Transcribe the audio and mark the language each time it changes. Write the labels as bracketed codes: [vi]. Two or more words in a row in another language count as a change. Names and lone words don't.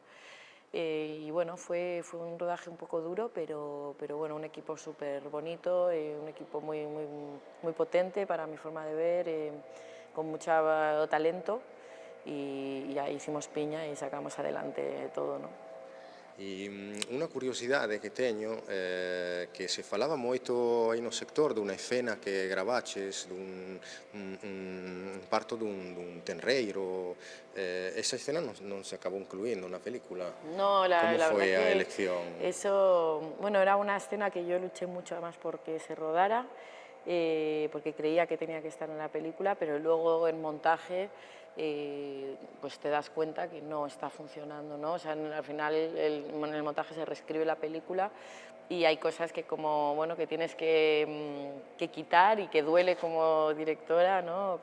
[es] Y bueno, fue un rodaje un poco duro, pero bueno, un equipo súper bonito, un equipo muy potente para mi forma de ver, con mucho talento y ahí hicimos piña y sacamos adelante todo, ¿no? [gl] E unha curiosidade que teño que se falaba moito aí no sector dunha escena que gravaches dun parto dun tenreiro. Esa escena non se acabou incluindo na película. [es] No, la [gl] Como foi [es] verdad [gl] a [es] que [gl] elección? [es] eso, bueno, era una escena que yo luché mucho además porque se rodara, porque creía que tenía que estar en la película, pero luego en montaje pues te das cuenta que no está funcionando, ¿no? O sea, al final en el montaje se reescribe la película y hay cosas que como, bueno, que tienes que quitar y que duele como directora, ¿no?